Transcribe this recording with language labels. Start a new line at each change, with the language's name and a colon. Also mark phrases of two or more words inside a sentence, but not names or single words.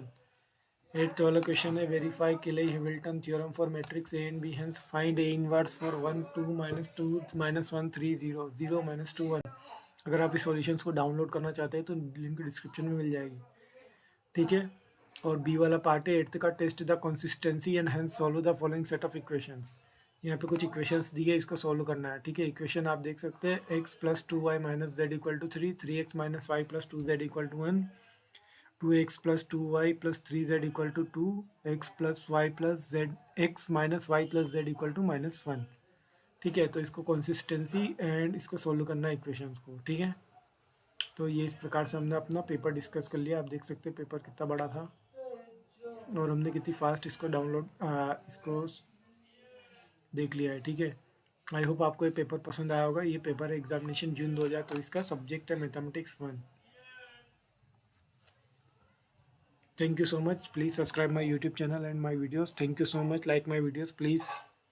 Hindi: एट्थ वाला क्वेश्चन है
English: Verify Cayley Hamilton theorem for matrix A and B, hence find A inverse for 1 2 -2 -1 3 0 0 -2 1.
Hindi: अगर आप इस सॉल्यूशंस को डाउनलोड करना चाहते हैं तो लिंक डिस्क्रिप्शन में मिल जाएगी। ठीक है, और बी वाला पार्ट है एट्थ का,
English: test the consistency and hence solve the following set of equations.
Hindi: यहाँ पे कुछ इक्वेशंस दी है, इसको सॉल्व करना है। ठीक है, इक्वेशन आप देख सकते हैं x + 2y - z = 3, 3x - y + 2z = 1, 2x + 2y + 3z = 2, x + y + z x - y + z = -1। ठीक है, तो इसको
English: consistency and
Hindi: इसको सॉल्व करना है इक्वेशंस को। ठीक है, तो ये इस प्रकार से हमने अपना पेपर डिस्कस कर लिया। आप देख सकते हैं पेपर कितना बड़ा था और हमने कितनी फास्ट इसको इसको देख लिया है। ठीक है,
English: I hope
Hindi: आपको ये पेपर पसंद आया होगा। ये पेपर है एग्जामिनेशन जून 2023 का, सब्जेक्ट है मैथमेटिक्स 1।
English: Thank you so much. Please subscribe my YouTube channel and my videos. Thank you so much. Like my videos, please.